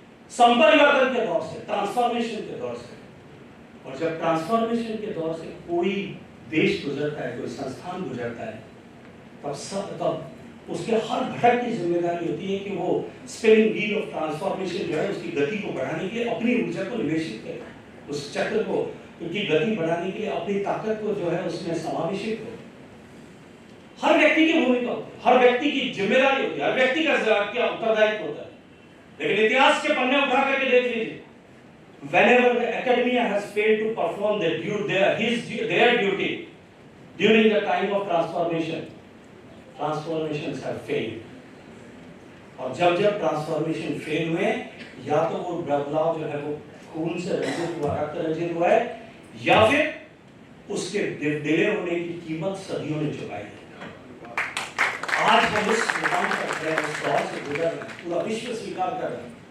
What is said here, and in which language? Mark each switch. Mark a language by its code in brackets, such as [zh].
[hi] संपरिवर्तन के दौर से, ट्रांसफॉर्मेशन के दौर से, और जब ट्रांसफॉर्मेशन के दौर से कोई देश गुजरता है, कोई संस्थान गुजरता है, तब उसके हर घटक की जिम्मेदारी होती है कि वो स्पिनिंग व्हील ऑफ ट्रांसफॉर्मेशन जो है, उसकी गति को बढ़ाने के लिए अपनी ऊर्जा को निवेशित करे, उस चक्र को की गति बढ़ाने के लिए अपनी ताकत को जो है उसमें समावेशित हो। हर व्यक्ति की भूमिका होती है, हर व्यक्ति की जिम्मेदारी होती है, हर व्यक्ति का क्या उत्तरदायित्व होता है। लेकिन इतिहास के पन्ने उठा करके देख लीजिए, [en] whenever the academia has failed to perform their duty during the time of transformation, transformations have failed। [hi] और जब ट्रांसफॉर्मेशन फेल हुए, या तो वो बदलाव जो है वो खून से रंजित हुआ, रक्त रंजित हुआ है, या फिर उसके डिले होने की कीमत सदियों ने चुकाई है। आज हम उस मुकाम पर खड़े हैं, उस दौर से गुजर रहे हैं, पूरा विश्व स्वीकार कर रहा है।